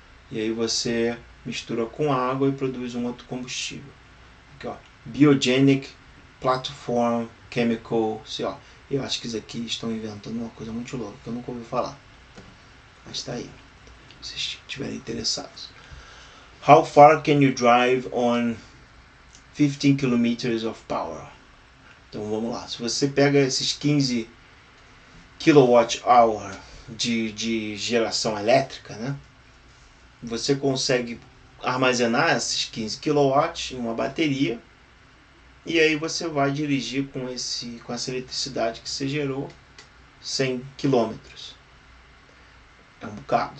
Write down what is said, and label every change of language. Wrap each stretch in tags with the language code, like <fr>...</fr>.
<pt>E aí você mistura com água e produz um outro combustível. Aqui, ó, Biogenic Platform Chemical. Eu acho que isso aqui estão inventando uma coisa muito louca que eu nunca ouvi falar. Mas tá aí, se vocês estiverem interessados.</pt> <en>How far can you drive on 15 km of power?</en> <pt>Então vamos lá. Se você pega esses 15 kWh de geração elétrica, né? Você consegue armazenar esses 15 kW em uma bateria e aí você vai dirigir com essa eletricidade que você gerou 100 km. É um bocado.</pt>